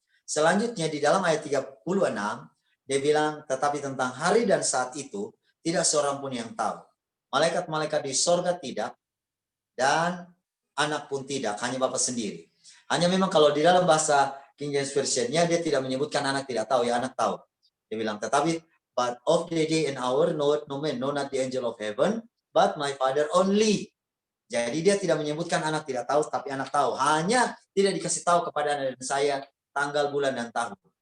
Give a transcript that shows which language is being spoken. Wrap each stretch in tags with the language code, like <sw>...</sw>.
<id>Selanjutnya di dalam ayat 36, dia bilang, tetapi tentang hari dan saat itu, tidak seorang pun yang tahu. Malaikat-malaikat di sorga tidak, dan anak pun tidak, hanya Bapa sendiri. Hanya memang kalau di dalam bahasa King James Version-nya, dia tidak menyebutkan anak tidak tahu, ya anak tahu. Dia bilang, tetapi,</id> <en>but of the day and hour, no man, no not the angel of heaven, but my Father only.</en> <id>Jadi dia tidak menyebutkan anak tidak tahu, tapi anak tahu. Hanya tidak dikasih tahu kepada Anda dan saya tanggal, bulan, dan tahun.</id>